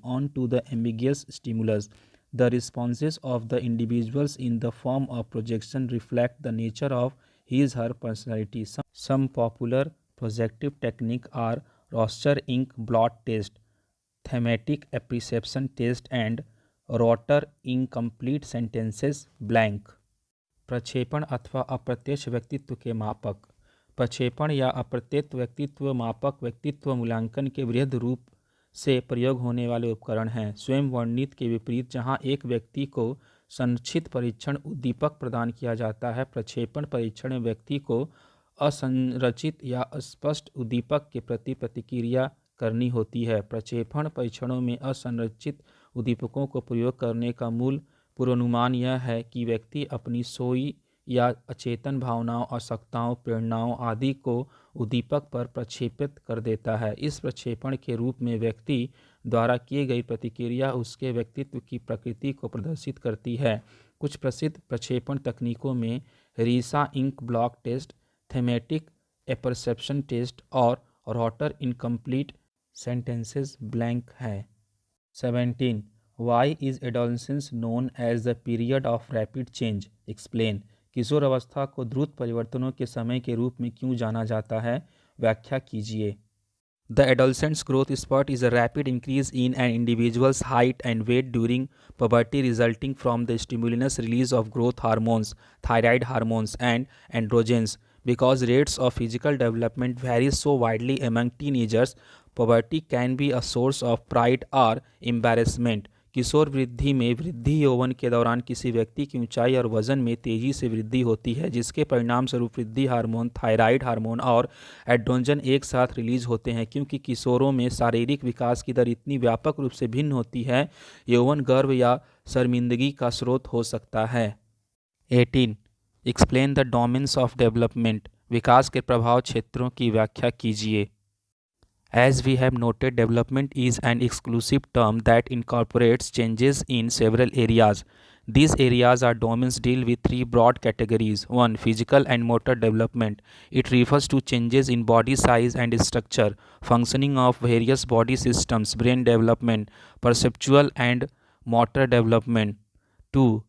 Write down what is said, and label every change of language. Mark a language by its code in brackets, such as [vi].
[en] onto the ambiguous stimulus. The responses of the individuals in the form of projection reflect the nature of his/her personality. Some popular projective techniques are Rorschach ink blot test, thematic apperception test, and Rotter incomplete sentences blank. [hi] प्रक्षेपण अथवा अप्रत्यक्ष व्यक्तित्व के मापक। प्रक्षेपण या अप्रत्यक्ष व्यक्तित्व मापक व्यक्तित्व मूल्यांकन के वृहद रूप से प्रयोग होने वाले उपकरण हैं। स्वयं वर्णित के विपरीत, जहां एक व्यक्ति को संरक्षित परीक्षण उद्दीपक प्रदान किया जाता है, प्रक्षेपण परीक्षण में व्यक्ति को असंरचित या अस्पष्ट उद्दीपक के प्रति प्रतिक्रिया करनी होती है। प्रक्षेपण परीक्षणों में असंरचित उद्दीपकों को प्रयोग करने का मूल पूर्वानुमान यह है कि व्यक्ति अपनी सोई या अचेतन भावनाओं, आवश्यकताओं, प्रेरणाओं आदि को उद्दीपक पर प्रक्षेपित कर देता है। इस प्रक्षेपण के रूप में व्यक्ति द्वारा की गई प्रतिक्रिया उसके व्यक्तित्व की प्रकृति को प्रदर्शित करती है। कुछ प्रसिद्ध प्रक्षेपण तकनीकों में रीसा ink block test, thematic apperception test और रोटर इनकम्प्लीट सेंटेंसेस ब्लैंक है। 17. [en] Why is adolescence known as the period of rapid change? Explain. [hi] किशोर अवस्था को द्रुत परिवर्तनों के समय के रूप में क्यों जाना जाता है? व्याख्या कीजिए। [en] The adolescent's growth spurt is a rapid increase in an individual's height and weight during puberty resulting from the stimulus release of growth hormones, thyroid hormones and androgens. Because rates of physical development vary so widely among teenagers, puberty can be a source of pride or embarrassment. [hi] किशोर वृद्धि में वृद्धि यौवन के दौरान किसी व्यक्ति की ऊंचाई और वजन में तेजी से वृद्धि होती है, जिसके परिणाम स्वरूप वृद्धि हार्मोन, थायराइड हार्मोन और एड्रोजन एक साथ रिलीज होते हैं। क्योंकि किशोरों में शारीरिक विकास की दर इतनी व्यापक रूप से भिन्न होती है, यौवन गर्व या शर्मिंदगी का स्रोत हो सकता है। 18. [en] Explain the domains of development. [hi] विकास के प्रभाव क्षेत्रों की व्याख्या कीजिए। [en] As we have noted, development is an exclusive term that incorporates changes in several areas. These areas or domains deal with three broad categories. 1. Physical and motor development. It refers to changes in body size and structure, functioning of various body systems, brain development, perceptual and motor development. 2.